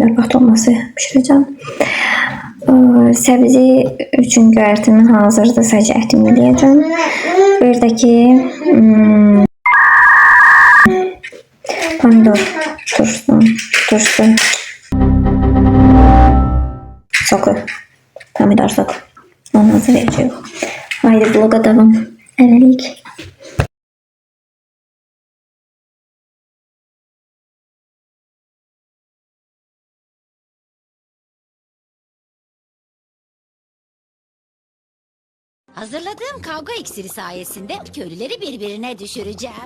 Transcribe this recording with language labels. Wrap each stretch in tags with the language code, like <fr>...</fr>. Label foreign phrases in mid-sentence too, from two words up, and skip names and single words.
<az>Yarpaq dolması pişirəcəm. Səbzi üçün göyərtimi hazırdır. Sadəcə ətimi eləyəcəm. Bir də ki pomidor turşusu, soku, pomidor soku. Onu hazırlayacağıq.</az> <tr>Haydi vloga devam. Hələlik. Hazırladığım kavga iksiri sayesinde köylüleri birbirine düşüreceğim.</tr>